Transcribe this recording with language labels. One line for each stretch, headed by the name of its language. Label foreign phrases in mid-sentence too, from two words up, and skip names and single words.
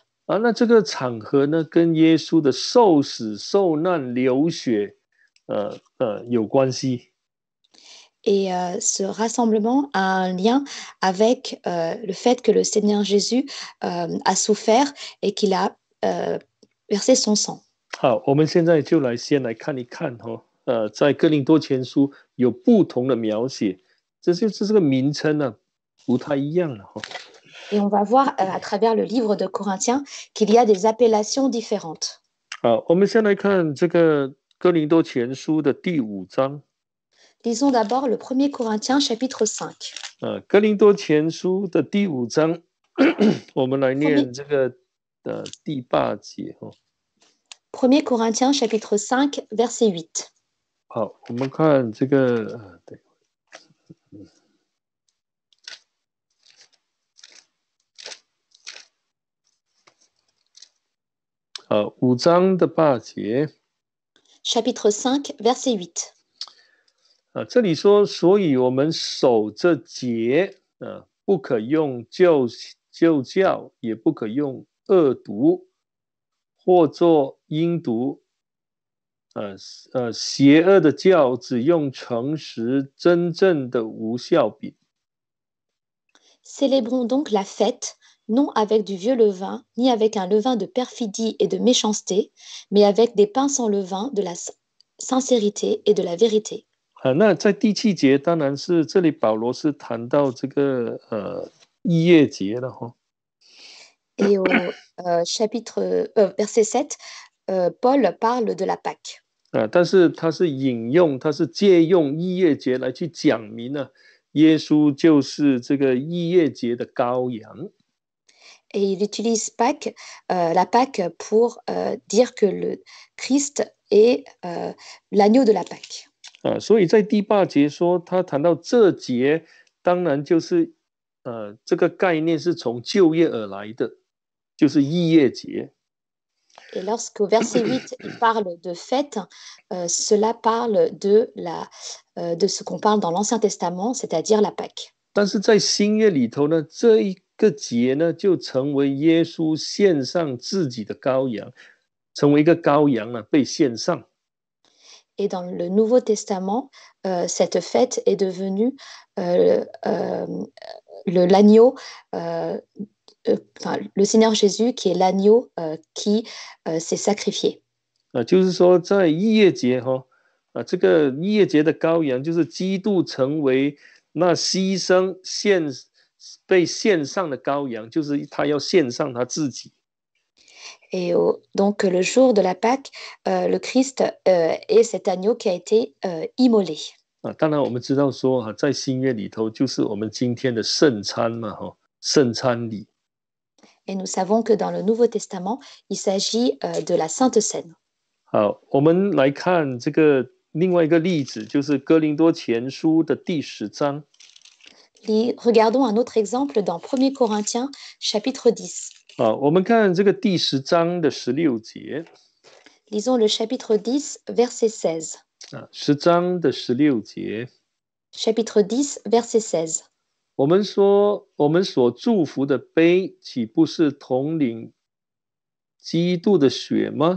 Chinese: 那这个场合呢，跟耶稣的受死、受难、流血有关系。
French: Et ce rassemblement a un lien avec le fait que le Seigneur Jésus a souffert et qu'il a versé son sang.
Chinese: 好，我们现在就先来看一看在哥林多前书有不同的描写，这就是这个名称呢不太一样了
French: Et on va voir à travers le livre de Corinthiens qu'il y a des appellations différentes.
Chinese: 好，我们先来看这个哥林多前书的第5章。
French: Lisons d'abord le 1er Corinthiens chapitre 5.
Chinese: 哥林多前书的第5章，我们来念这个第8节
French: 1er Corinthiens chapitre 5 verset 8.
Chinese: 好，我们看这个对。5章的8节。
French: Chapitre 5 verset 8.
Chinese: 这里说，所以我们守这节不可用旧教，也不可用恶毒，或作阴毒，邪恶的教，只用诚实真正的无酵饼。
French: Célébrons donc la fête, non avec du vieux levain, ni avec un levain de perfidie et de méchanceté, mais avec des pains sans levain, de la sincérité et de la vérité.
Chinese: 那在第7节，当然是这里保罗是谈到这个逾越节了
French: Et au chapitre verset 7, Paul parle de la Pâque.
Chinese: 但是他是借用逾越节来去讲明耶稣就是这个逾越节的羔羊。
French: Et il utilise la Pâque pour dire que le Christ est l'agneau de la Pâque.
Chinese: 所以在第8节说，他谈到这节，当然就是这个概念是从旧约而来的，就是逾越节。
French: Et lorsqu'au verset 8, il parle de fête, cela parle de ce qu'on parle dans l'Ancien Testament, c'est-à-dire la Pâque.
Chinese: 但是在新约里头呢，这一个节呢，就成为耶稣献上自己的羔羊，成为一个羔羊被献上。
French: Et dans le Nouveau Testament, cette fête est devenue l'agneau, le Seigneur Jésus qui est l'agneau qui s'est sacrifié.
Chinese: 就是说在逾越节这个逾越节的羔羊就是基督成为那牺牲被献上的羔羊，就是他要献上他自己。
French: Et donc, le jour de la Pâque, le Christ est cet agneau qui a été immolé.
Chinese: 当然我们知道说在新约里头就是我们今天的圣餐嘛，圣餐礼。
French: Et nous savons que dans le Nouveau Testament, il s'agit de la Sainte Seine.
Chinese: 好，我们来看这个另外一个例子，就是哥林多前书的第10章。
French: Regardons un autre exemple dans 1 Corinthiens chapitre 10.
Chinese: 我们看这个第10章的16节。
French: Lisons le chapitre 10, verset 16.
Chinese: 10 章的16节。
French: Chapitre 10, verset 16.
Chinese: 我们说，我们所祝福的杯，岂不是统领基督的血吗？